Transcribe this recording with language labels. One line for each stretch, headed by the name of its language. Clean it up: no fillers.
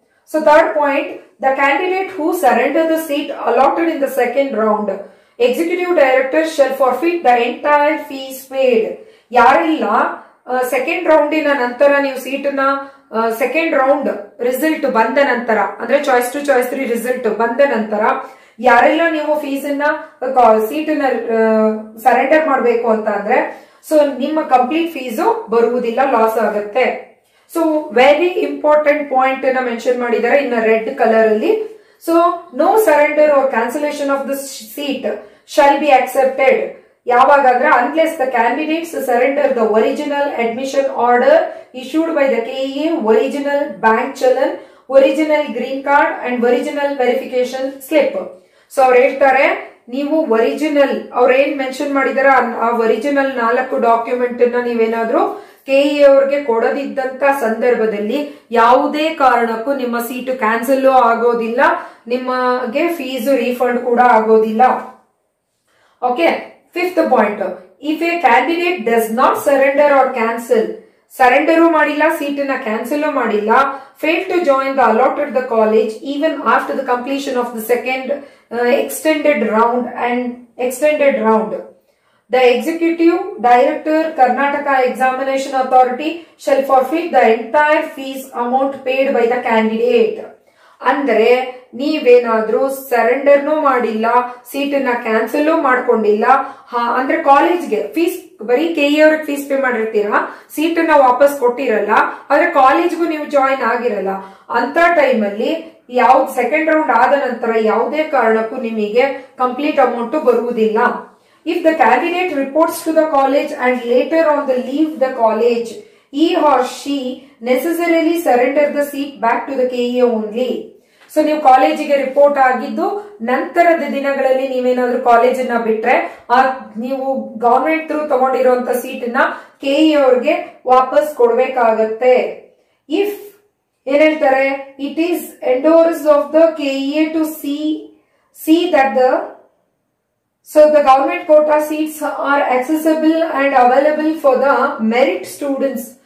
English: So third point, the candidate who surrender the seat allotted in the second round, executive director shall forfeit the entire fees paid.
Kannada: ಯಾರೆಲ್ಲ second ರೌಂಡಿನ ನಂತರ ನೀವು ಸೀಟ್ನ second round result ಬಂದ ನಂತರ ಅಂದ್ರೆ choice 2 choice 3 result ಬಂದ ನಂತರ ಯಾರೆಲ್ಲ ನೀವು ಫೀಸ್ ಸೀಟ್ ಸರೆಂಡರ್ ಮಾಡಬೇಕು ಅಂತ ಅಂದ್ರೆ ಸೊ ನಿಮ್ಮ ಕಂಪ್ಲೀಟ್ ಫೀಸು ಬರುವುದಿಲ್ಲ, ಲಾಸ್ ಆಗುತ್ತೆ. ಸೊ ವೆರಿ ಇಂಪಾರ್ಟೆಂಟ್ ಪಾಯಿಂಟ್ ಅನ್ನ ಮೆನ್ಷನ್ ಮಾಡಿದ್ದಾರೆ
English: in red colour
Kannada: ಅಲ್ಲಿ.
English: So no surrender or cancellation of the seat shall be accepted. ಯಾವಾಗಾದ್ರೆ unless the candidates surrender the original admission order issued by the KEA, original bank challan, original green card and original verification slip. So
Kannada: ಅವ್ರು ಹೇಳ್ತಾರೆ ನೀವು original ಅವ್ರು ಏನ್ mention ಮಾಡಿದಾರ ಆ original 4 document ನೀವೇನಾದ್ರೂ ಕೆಇ ಅವ್ರಿಗೆ ಕೊಡದಿದ್ದಂತ ಸಂದರ್ಭದಲ್ಲಿ ಯಾವುದೇ ಕಾರಣಕ್ಕೂ ನಿಮ್ಮ ಸೀಟು ಕ್ಯಾನ್ಸಲ್ ಆಗೋದಿಲ್ಲ, ನಿಮಗೆ ಫೀಸ್ ರೀಫಂಡ್ ಕೂಡ ಆಗೋದಿಲ್ಲ.
English: okay, 5th point, if a candidate does not surrender or cancel,
Kannada: ಸರೆಂಡರು ಮಾಡಿಲ್ಲ, ಸೀಟನ್ನ ಕ್ಯಾನ್ಸಲ್ ಮಾಡಿಲ್ಲ,
English: failed to join the allotted the college even after the completion of the second extended round, the executive director Karnataka Examination Authority shall forfeit the entire fees amount paid by the candidate.
Kannada: ಅಂದ್ರೆ ನೀವೇನಾದ್ರೂ ಸರೆಂಡರ್ನೂ ಮಾಡಿಲ್ಲ, ಸೀಟನ್ನ cancel ಮಾಡ್ಕೊಂಡಿಲ್ಲ, ಅಂದ್ರೆ ಕಾಲೇಜ್ಗೆ fees ಬರೀ ಕೆಇ ಅವ್ರಿಗೆ fees pay ಮಾಡಿರ್ತೀರಾ, ಸೀಟನ್ನ ವಾಪಸ್ ಕೊಟ್ಟಿರಲ್ಲ, ಆದ್ರೆ ಕಾಲೇಜ್ಗೂ ನೀವು ಜಾಯಿನ್ ಆಗಿರಲ್ಲ, ಅಂತ ಟೈಮಲ್ಲಿ ಯಾವ್ದು ಸೆಕೆಂಡ್ ರೌಂಡ್ ಆದ ನಂತರ ಯಾವುದೇ ಕಾರಣಕ್ಕೂ ನಿಮಗೆ ಕಂಪ್ಲೀಟ್ ಅಮೌಂಟ್ ಬರುವುದಿಲ್ಲ.
English: If the candidate reports to the college and later on the leave the college, he or she necessarily surrender the seat back to the KE only.
Kannada: So ನೀವು ಕಾಲೇಜಿಗೆ report ಆಗಿದ್ದು ನಂತರದ ದಿನಗಳಲ್ಲಿ ನೀವೇನಾದ್ರೂ ಕಾಲೇಜನ್ನ ಬಿಟ್ರೆ ನೀವು ಗವರ್ಮೆಂಟ್ ಥ್ರೂ ತಗೊಂಡಿರುವಂತ ಸೀಟನ್ನ ಕೆಇ ಅವ್ರಿಗೆ ವಾಪಸ್ ಕೊಡ್ಬೇಕಾಗತ್ತೆ.
English: if
Kannada: ಏನ್ ಹೇಳ್ತಾರೆ,
English: It is endorse of the KEA to see that the So the government quota seats are accessible and available for the merit students.